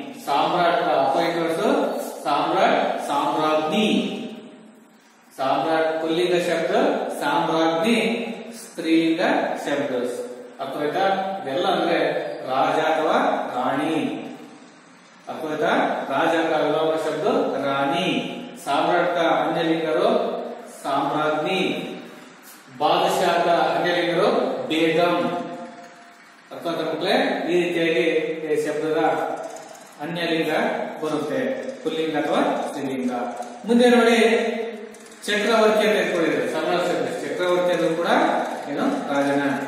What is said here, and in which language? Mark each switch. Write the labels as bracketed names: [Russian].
[Kannada] ಸಾಮ್ರಾಟ್ opposite words ಸಾಮ್ರಾಟ್, ಸಾಮ್ರಾಜ್ಞಿ. ಸಾಮ್ರಾಟ್ ಪುಲ್ಲಿಂಗ ಶಬ್ದ, ಸಾಮ್ರಾಜ್ಞಿ ಸ್ತ್ರೀಲಿಂಗ ಶಬ್ದ. ಅರ್ಥವಾಯ್ತಾ? ಇದೆಲ್ಲ ಅಂದ್ರೆ ರಾಜ ಅಥವಾ ರಾಣಿ. [Hindi] अथवा राजा का विलोम शब्द रानी. सम्राट का अन्य लिंगರು ಸಾಮ್ರಾಜ್ಞಿ. [Kannada] ಬಾದಶಾಹ [Hindi] का अन्य [Kannada] लिंगರು ಬೇಗಂ. ಅರ್ಥ ಆಯ್ತಾ ಮಕ್ಕಳೇ? ಈ ರೀತಿಯಾಗಿ ಈ ಶಬ್ದದ ಅನ್ಯ ಲಿಂಗ ಬರುತ್ತೆ, ಪುಲ್ಲಿಂಗ ಅಥವಾ ಸ್ತ್ರೀಲಿಂಗ. ಮುಂದೆ ನೋಡಿ, ಚಕ್ರವರ್ತಿ ಅಂತ ಇಟ್ಕೊಂಡಿದ್ದಾರೆ. ಸಮಾನ ಶಬ್ದ ಚಕ್ರವರ್ತಿ ಅಂದ್ರೂ ಕೂಡ ಏನು? ರಾಜನ.